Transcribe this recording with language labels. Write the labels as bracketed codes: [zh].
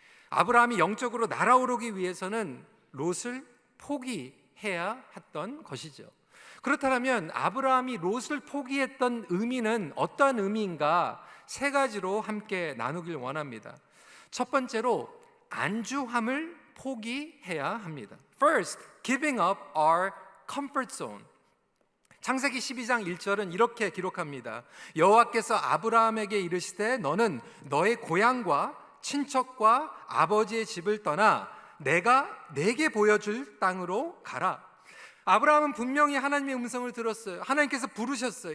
[ko] 아브라함이 영적으로 날아오르기 위해서는 롯을 포기해야 했던 것이죠. 그렇다면 아브라함이 롯을 포기했던 의미는 어떠한 의미인가? 세 가지로 함께 나누길 원합니다. 첫 번째로 안주함을 포기해야 합니다. [en] First, giving up our comfort zone. [ko] 창세기 12장 1절은 이렇게 기록합니다. 여호와께서 아브라함에게 이르시되 너는 너의 고향과 친척과 아버지의 집을 떠나 내가 내게 보여줄 땅으로 가라. 아브라함은 분명히 하나님의 음성을 들었어요. 하나님께서 부르셨어요.